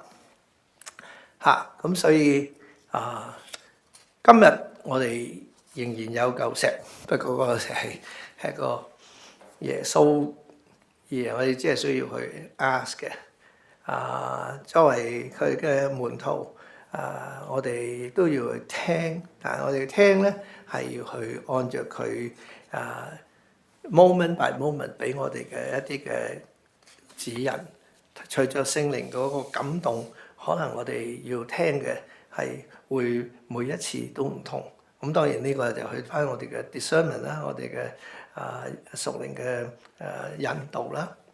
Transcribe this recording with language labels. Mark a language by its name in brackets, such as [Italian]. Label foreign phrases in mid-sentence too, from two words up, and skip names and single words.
[Cantonese] 咁所以今日我哋仍然有嚿石，不過嗰個石係個耶穌，而我哋只係需要去 ask 嘅。作為佢嘅門徒，我哋亦都要去聽，但係我哋聽咧係要去按照佢 [English] moment by moment [Cantonese] 俾我哋嘅一啲嘅指引，隨着聖靈嗰個感動，可能我哋要聽嘅係會每一次都唔同。咁當然呢個就去翻我哋嘅 discernment 啦，我哋嘅屬靈嘅引導啦。